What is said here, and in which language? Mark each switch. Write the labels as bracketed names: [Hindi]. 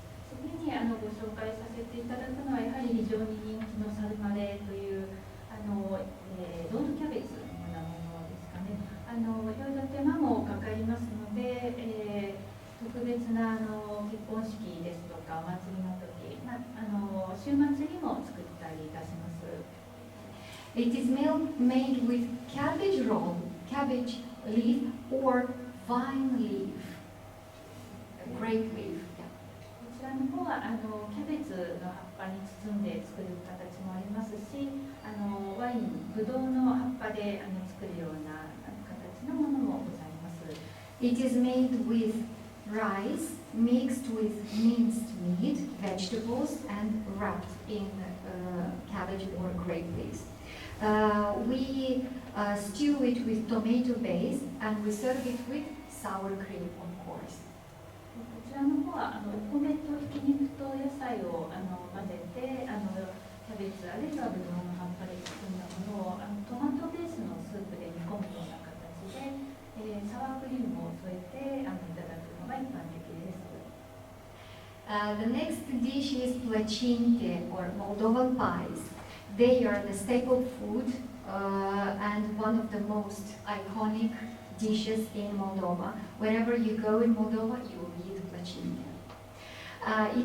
[Japanese] 次にご紹介させていただくのはやはり非常に人気のサルマレというロールキャベツのようなものですかね。いろいろ手間もかかりますので、特別な結婚式ですとかお祭りの時、週末にも作ったりいたします。 [English] It is made with cabbage roll, cabbage leaf, or vine leaf, grape leaf. [Japanese] こちらの方はキャベツの葉っぱに包んで作る形もありますし、ワイン、ブドウの葉っぱで作るような形のものもございます。 [English] It is made with rice mixed with minced meat, vegetables, and wrapped in cabbage or grape leaves. We stew it with tomato base, and we serve it with sour cream, of course. [Japanese] こちらの方はお米とひき肉と野菜を混ぜてキャベツあるいはブドウの葉っぱで包んだものをトマトベースのスープで煮込むような形で、サワークリームを添えていただくのが一般的です。 [English] The next dish is placinte or Moldovan pies. They are the staple food and one of the most iconic dishes in Moldova. Wherever you go in Moldova, you will eat placinte.